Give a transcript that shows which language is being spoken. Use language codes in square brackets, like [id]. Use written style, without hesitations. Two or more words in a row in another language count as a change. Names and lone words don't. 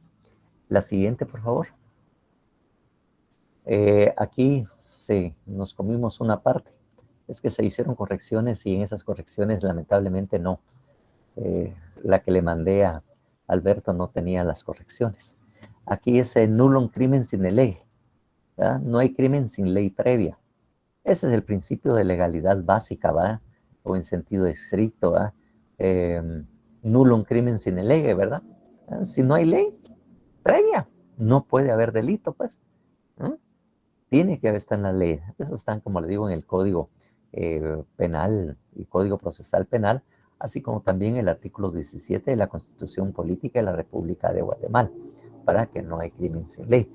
[es] La siguiente, por favor. Aquí sí, nos comimos una parte. Es que se hicieron correcciones y en esas correcciones lamentablemente no. La que le mandé a Alberto no tenía las correcciones. [la] Aquí es nullum crimen sine lege, [es] ¿verdad? No hay crimen sin ley previa. Ese es el principio de legalidad básica, ¿va? O en sentido estricto, ¿va? [la] Nullum crimen sine lege, [es] ¿verdad? Si no hay ley previa, no puede haber delito, pues. Tiene que estar en la ley. Eso están, como le digo, en el Código Penal y Código Procesal Penal, así como también el artículo 17 de la Constitución Política de la República de Guatemala, para que no hay crimen sin ley.